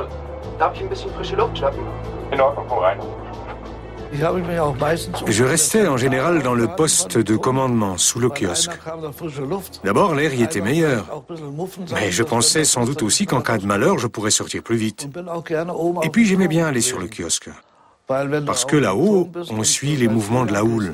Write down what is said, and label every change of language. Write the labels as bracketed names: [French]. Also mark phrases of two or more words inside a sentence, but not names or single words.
[German] Darf ich ein bisschen frische Luft schnappen? In Ordnung, komm rein. [French] Je restais en général dans le poste de commandement, sous le kiosque. D'abord, l'air y était meilleur. Mais je pensais sans doute aussi qu'en cas de malheur, je pourrais sortir plus vite. Et puis j'aimais bien aller sur le kiosque. Parce que là-haut, on suit les mouvements de la houle.